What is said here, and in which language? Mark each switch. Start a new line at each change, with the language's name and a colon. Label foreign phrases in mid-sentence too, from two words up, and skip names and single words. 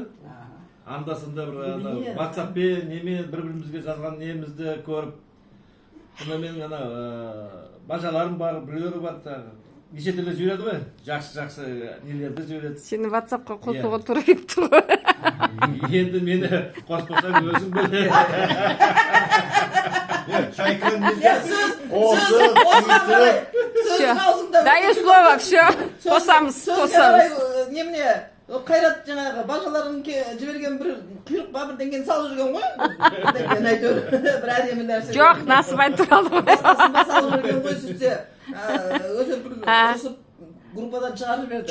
Kazakh: Анда-санда бір WhatsApp-пен, немен бір-бірімізге жазған немізді көріп, сонда менің бажаларым бар, біреулері бар. Неше түрлі жібереді ғой, жақсы нелерді жібереді. Сені WhatsApp-қа қосуға тура келіп тұр ғой. Енді мені қоспасаң өзің біл.
Russian: Даю слово, все.
Kazakh: Қосамыз. Немене, Қайрат жаңағы бажаларын жіберген бір құйрық ба бірдеңені салып жүрген ғой. Бірдеңені әйтеуір бір әдемі нәрсе. Жоқ, насып айтып алды ғой. Басқасында салып жүрген ғой сөйтсе. Өтер бір ұрысып группадан шығарып жіберді.